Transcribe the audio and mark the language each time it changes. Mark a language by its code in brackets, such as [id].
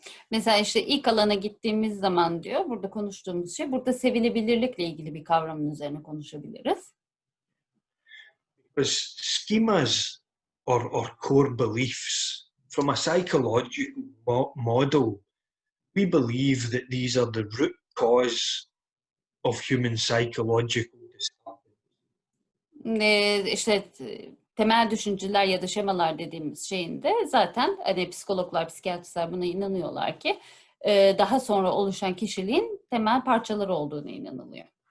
[tr] Mesela işte ilk alana gittiğimiz zaman diyor, burada konuştuğumuz şey, burada sevilebilirlikle ilgili bir kavramın üzerine konuşabiliriz. [en] Because schemas or core beliefs, from a psychological model, we believe that these are the root cause of human psychological disturbance. [tr] İşte temel düşünceler ya da şemalar dediğimiz şeyin de zaten hani psikologlar, psikiyatristler buna inanıyorlar ki daha sonra oluşan kişiliğin temel parçaları olduğuna inanılıyor.